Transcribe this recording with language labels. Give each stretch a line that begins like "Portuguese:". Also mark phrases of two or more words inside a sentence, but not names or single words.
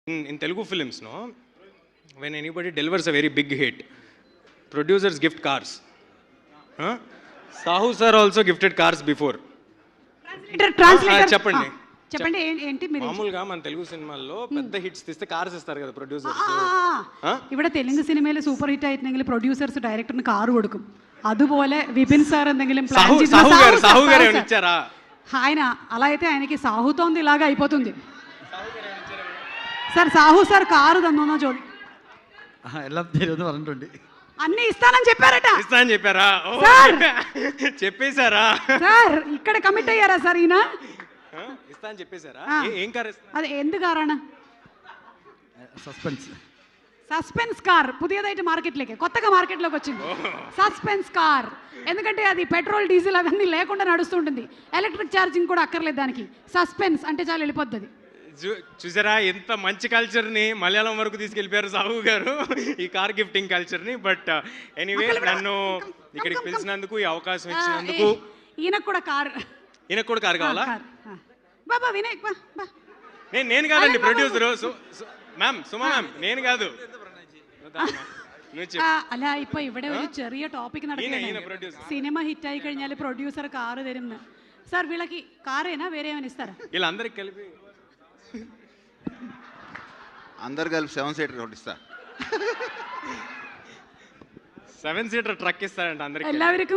English: In Telugu films, no, when anybody delivers a very big hit, producers gift cars. Huh? Sahu sir also gifted cars before.
Telugu: ట్రాన్స్లేటర్ చెప్పండి చెప్పండి ఏంటి మీరు మామూలుగా మన తెలుగు సినిమాల్లో పెద్ద హిట్స్ తీస్తే కార్స్ ఇస్తారు కదా ప్రొడ్యూసర్స్.
Malayalam: ഇവിടെ തെലുങ്ക് സിനിമയിൽ സൂപ്പർ ഹിറ്റ് ആയിട്ടുണ്ടെങ്കിൽ പ്രൊഡ്യൂസേഴ്സ് ഡയറക്ടറിന് കാർ കൊടുക്കും. അതുപോലെ വിപിൻ സാർ എന്തെങ്കിലും ప్లాన్
Telugu: సాహు గారు ఏమైనా ఇచ్చారా? ఆయన అలా అయితే ఆయనకి సాహుతోంది ఇలాగా అయిపోతుంది.
Malayalam: సార్ సాహు సార్ కారు തന്നോന്നോ ചോദി എല്ലാം തരുമെന്ന് പറഞ്ഞിട്ടുണ്ട്.
Telugu: అన్ని ఇస్తానని చెప్పారట. ఇస్తానని చెప్పారా? సార్ చెప్పేశారా? సార్ ఇక్కడ కమిట్ అయ్యారా సార్ ఈయన? ఇస్తానని చెప్పేశారా? ఏం కార్?
Malayalam: అది എന്ത് കാറാണ്?
Telugu: సస్పెన్స్ కార్ పుതിయదైతే మార్కెట్లోకి కొత్తగా మార్కెట్లోకి వచ్చింది సస్పెన్స్ కార్. ఎందుకంటే అది పెట్రోల్ డీజిల్ అవన్నీ లేకుండా నడుస్తుంటుంది. ఎలక్ట్రిక్ ఛార్జింగ్ కూడా అక్కర్లేదు దానికి. సస్పెన్స్ అంటే చాలా వెళ్ళిపోద్ది అది. చూసారా ఎంత మంచి కల్చర్ని మలయాళం వరకు తీసుకెళ్ళిపోయారు సాహు గారు ఈ కార్ గిఫ్టింగ్ కల్చర్ని.
English: but anyway
Telugu: నన్ను ఇక్కడికి పిలిచినందుకు, ఈ అవకాశం ఇచ్చినందుకు. ఈయనకు కూడా కార్ కావాలా? బాబా వినయ్ నేను కాదండి ప్రొడ్యూసర్. മാം സുമ മാം నేను కాదు.
Malayalam: അല്ല ഇപ്പൊ ഇവിടെ ഒരു ചെറിയ ടോപ്പിക് നടക്കുകയാണ്. സിനിമ ഹിറ്റ് ആയി കഴിഞ്ഞാൽ പ്രൊഡ്യൂസർ കാറ് തരും.
Telugu: సార్ వీళ్ళకి కారేనా వేరే ఏమైనా ఇస్తారా? వీళ్ళందరికి కలిపి అందరు కలిపి 7 సీటర్ ఒకటి ఇస్తా. 7 సీటర్ ట్రక్ ఇస్తారంట అందరికి.
Malayalam: എല്ലാവർക്കും